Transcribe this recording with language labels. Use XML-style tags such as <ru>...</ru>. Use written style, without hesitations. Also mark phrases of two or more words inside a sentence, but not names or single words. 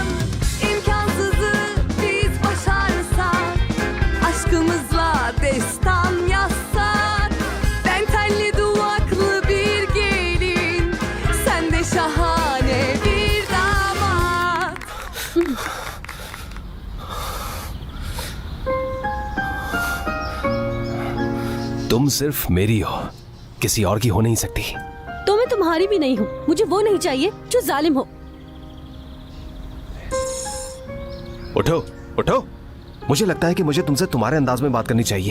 <tr>İmkansızı biz başarsak, aşkımızla destan yazsak. Ben telli duvaklı bir gelin, sen de şahane bir damat.</tr> <hi>तुम सिर्फ मेरी हो, किसी और की हो नहीं सकती। तो मैं तुम्हारी भी नहीं हूँ। मुझे वो नहीं चाहिए जो जालिम हो। उठो उठो, मुझे लगता है कि मुझे तुमसे तुम्हारे अंदाज में बात करनी चाहिए।</hi>